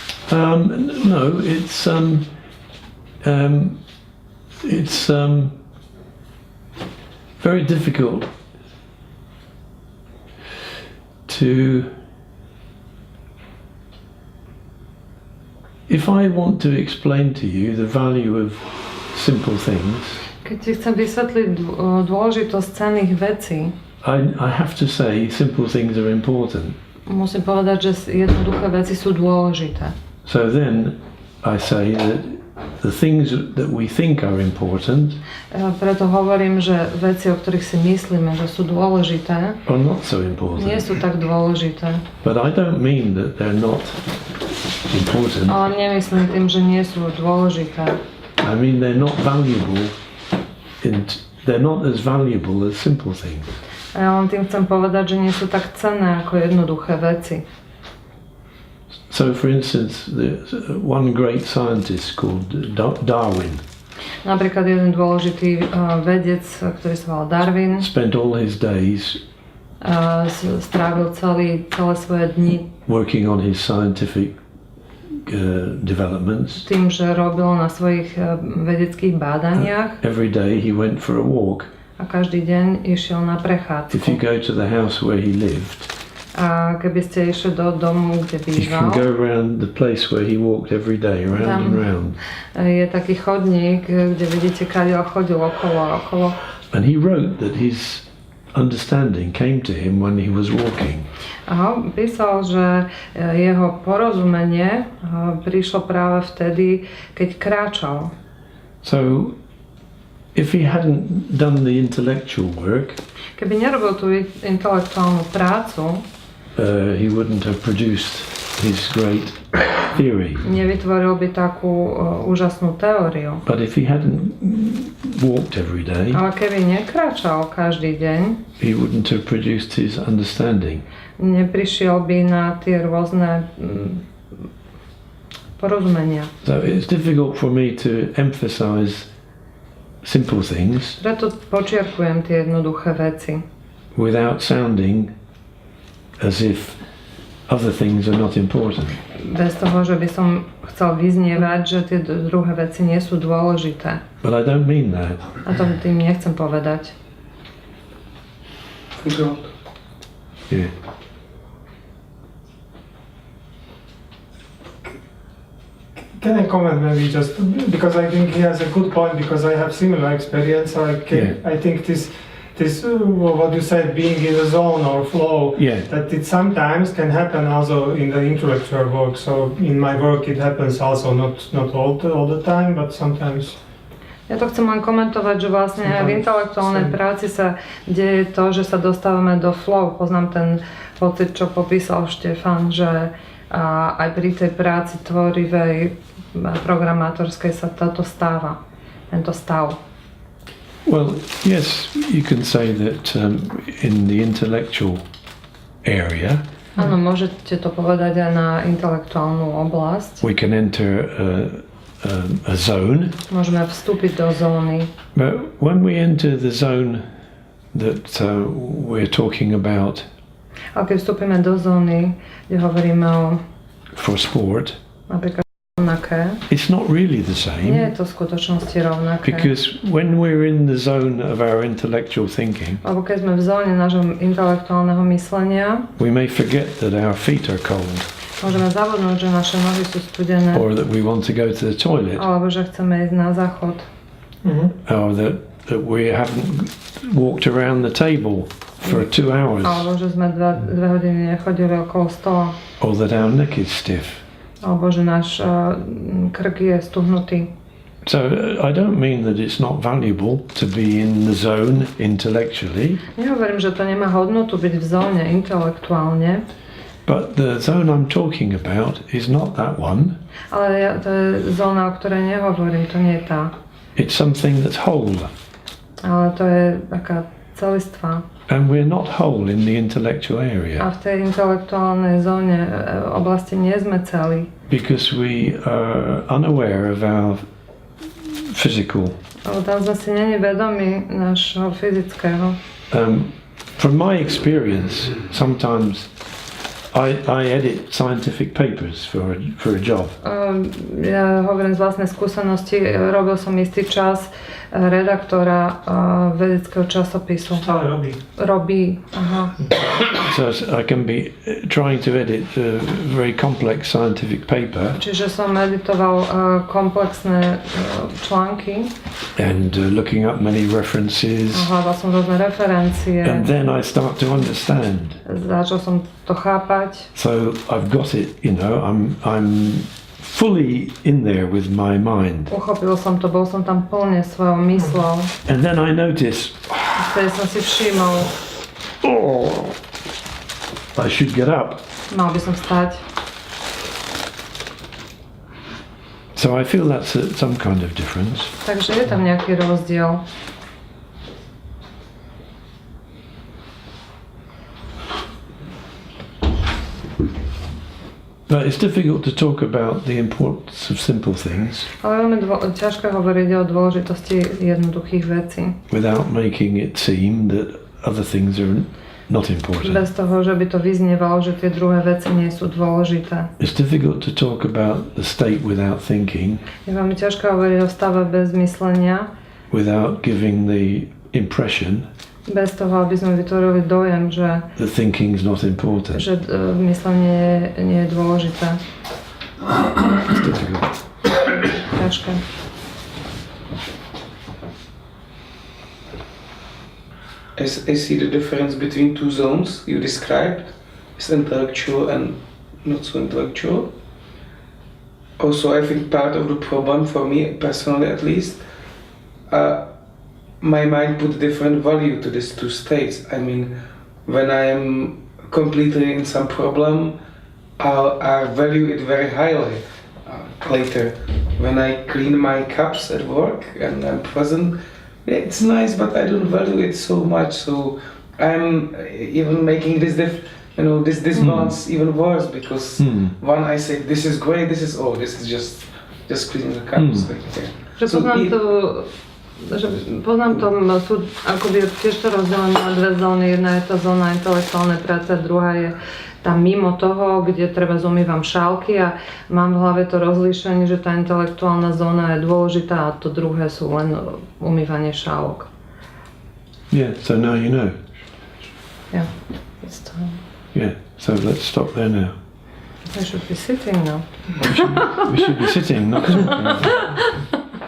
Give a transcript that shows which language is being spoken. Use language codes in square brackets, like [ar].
[en] No, it's very difficult to. If I want to explain to you the value of simple things, [sk] keď ti chcem vysvetliť dôležitosť cenných vecí, [en] I have to say simple things are important. [sk] musím povedať, že jednoduché veci sú dôležité. [en] So then I say that the things that we think are important [sk] Preto hovorím, že veci, o ktorých si myslíme, že sú dôležité, [en] are not so important. [sk] nie sú tak dôležité. [en] But I don't mean that they're not important. [sk] Ale nemyslím tým, že nie sú dôležité. [en] I mean they're not valuable, they're not as valuable as simple things. [sk] A ja len tým chcem povedať, že nie sú tak cenné ako jednoduché veci. [en] So for instance, one great scientist called Darwin [sk] Napríklad jeden dôležitý vedec, ktorý sa volal Darwin, [en] spent all his days [sk] strávil celé svoje dni [en] working on his scientific developments. [sk] tým, že robil na svojich vedeckých bádaniach [en] Every day he went for a walk. [sk] a každý deň išiel na [en] If you [sk] prechádzku. [en] go to the house where he lived, [sk] A keby ste išli do domu, kde [en] you can [sk] býval, [en] go around the place where he walked every day, round and round. [sk] je taký chodník, kde vidíte, kadiaľ chodil okolo a okolo. [en] And he wrote that his understanding came to him when he was walking. [sk] A písal, že jeho porozumenie prišlo práve vtedy, keď kráčal. [en] So if he hadn't done the intellectual work, [sk] Keby nerobil tú intelektuálnu prácu, [en] he wouldn't have produced his great theory. [sk] nevytvoril by takú úžasnú teóriu. [en] But if he hadn't walked every day, [sk] Ale keby nekráčal každý deň, [en] he wouldn't have produced his understanding. [sk] neprišiel by na tie rôzne porozumenia. [en] So it's difficult for me to emphasize simple things [sk] Preto počiarkujem tie jednoduché veci. [en] without sounding as if other things are not important. [sk] Bez toho, že by som chcel vyznievať, že tie druhé veci nie sú dôležité. [en] But I don't mean that. [sk] A to tým nechcem povedať. [en] Yeah. Can I comment maybe just because I think he has a good point because I have similar experience. I think this what you said, being in the zone or flow, Yeah. that it sometimes can happen also in the intellectual work. So in my work it happens also not all the time, but sometimes. [sk] Ja to chcem len komentovať, že vlastne v intelektuálnej práci sa deje to, že sa dostávame do flow. Poznám ten pocit, čo popísal Štefan, že aj pri tej práci tvorivej, programátorskej sa toto stáva, tento stav. [en] Well, yes, you can say that in the intellectual area, [sk] áno, môžete to povedať aj na intelektuálnu oblasť. [en] we can enter a zone. [sk] Môžeme vstúpiť do zóny. [en] But when we enter the zone that we're talking about [sk] Ale keď vstúpime do zóny, kde hovoríme o [en] for sport, [sk] napríklad rovnaké, [en] it's not really the [sk] nie je to v skutočnosti rovnaké. [en] Because when we're in the zone of our intellectual thinking, [sk] Lebo keď sme v zóne nášho intelektuálneho myslenia, [en] we may forget that our feet are cold, [sk] môžeme zabudnúť, že naše nohy sú studené, [en] or that we want to go to the toilet, [sk] alebo že chceme ísť na záchod, [en] or that we haven't walked around the table for 2 hours, [sk] alebo že sme 2 hodiny nechodili okolo stola, [en] or that our neck is stiff. [sk] alebo že náš krk je stuhnutý. [en] So I don't mean that it's not valuable to be in the zone intellectually, [sk] Nehovorím, že to nemá hodnotu byť v zóne intelektuálne, [en] but the zone I'm talking about is not that one. [sk] ale to je zóna, o ktorej nehovorím, to nie je tá. [en] It's something that's whole, [sk] Ale to je taká celistvá. [en] and we're not whole in the intellectual [sk] A [en] area [sk] v tej intelektuálnej zóne oblasti nie sme celí. [en] because we are unaware of our physical. [sk] Lebo tam sme si není vedomi nášho fyzického. [en] From my experience, sometimes I edit scientific papers for a job. [sk] Ja hovorím z vlastnej skúsenosti, robil som istý čas redaktora vedeckého časopisu. Stále Robí, aha. [en] So I can be trying to edit a very complex scientific paper [sk] Čiže som editoval komplexné články, [en] and looking up many references, [sk] hľadal som rôzne referencie, [en] and then I start to understand. [sk] začal som to chápať. [en] So I've got it, you know, I'm fully in there with my mind. [sk] Uchopil som to, bol som tam plne svojou myslou. [en] And then I notice, [sk] Vtedy som si všimol, [en] oh, I should get up. [sk] mal by som vstať. [en] So I feel that's some kind of difference. [sk] Takže je tam nejaký rozdiel. [en] But it's difficult to talk about the importance of simple things [sk] Ale veľmi ťažké hovoriť o dôležitosti jednoduchých vecí. [en] without making it seem that other things are not important. [sk] Bez toho, že by to vyznievalo, že tie druhé veci nie sú dôležité. [en] It's difficult to talk about the state without thinking, [sk] Je veľmi ťažké hovoriť o stave bez myslenia, [en] without giving the impression [sk] bez toho, aby sme vytvorili dojem, že [en] that thinking's not important. [sk] myslenie nie je dôležité. [en] It's difficult. [sk] Ťažké. [en] I see the difference between two zones you described, is intellectual and not so intellectual. Also, I think part of the problem for me, personally at least, my mind put different value to these two states. I mean, when I am completely in some problem, I'll value it very highly later. When I clean my cups at work and I'm present, yeah, it's nice, but I don't value it so much. So I'm even making this balance even worse, because one I say this is great, this is just cleaning the cups. Like, yeah. [sk] Že poznám to, sú akoby tiež to rozdelené na dve zóny. Jedna je tá zóna intelektuálnej práce, druhá je tam mimo toho, kde treba umývam šálky, a mám v hlave to rozlíšenie, že tá intelektuálna zóna je dôležitá a to druhé sú len umývanie šálok. [en] Yeah, so now you know. Yeah, it's time. Yeah, so let's stop there now. We should be sitting now. We should be sitting, not talking.